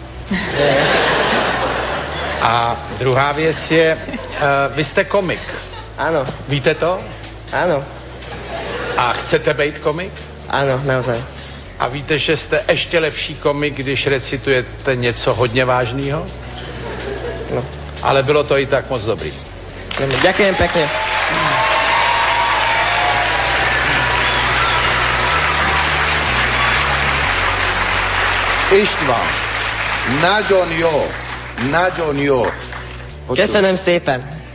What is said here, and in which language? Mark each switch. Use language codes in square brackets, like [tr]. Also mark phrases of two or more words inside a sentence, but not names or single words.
[cs] A druhá věc je, vy jste komik. [sk] Áno. [cs] Víte to? [sk] Áno. [cs] A chcete být komik? [sk] Áno, naozaj. [cs] A víte, že jste ještě lepší komik, když recitujete něco hodně vážného? [sk] No. [cs] Ale bylo to i tak moc dobrý. [sk] Ďakujem pekne. [hu] István, nagyon jó. Köszönöm szépen.